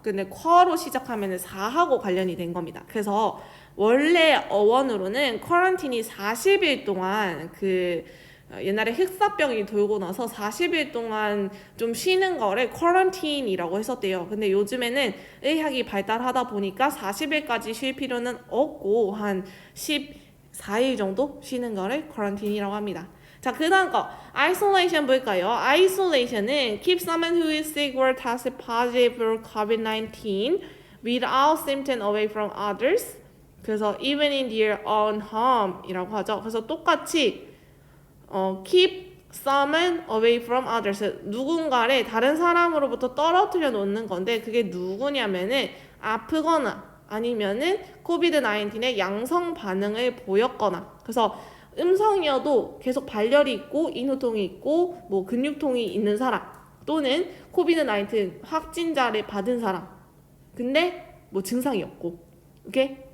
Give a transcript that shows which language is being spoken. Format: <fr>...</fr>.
<ko>근데 쿼로 시작하면 4하고 관련이 된 겁니다. 그래서 원래 어원으로는 쿼런틴이 40일 동안 옛날에 흑사병이 돌고 나서 40일 동안 좀 쉬는 거를 쿼런틴이라고 했었대요. 근데 요즘에는 의학이 발달하다 보니까 40일까지 쉴 필요는 없고 한 14일 정도 쉬는 거를 쿼런틴이라고 합니다. 자, 그 다음 거 isolation 볼까요?</ko> <en>isolation은 keep someone who is sick or tested positive for COVID-19 without symptoms away from others.</en> <ko>그래서</ko> <en>even in their own home</en> <ko>이라고 하죠. 그래서 똑같이</ko> <en>keep someone away from others</en> <ko>누군가를 다른 사람으로부터 떨어뜨려 놓는 건데 그게 누구냐면은 아프거나 아니면은 코비드-19의 양성 반응을 보였거나 그래서 음성이어도 계속 발열이 있고 인후통이 있고 뭐 근육통이 있는 사람 또는 코비드-19 확진자를 받은 사람 근데 뭐 증상이 없고 오케이?</ko>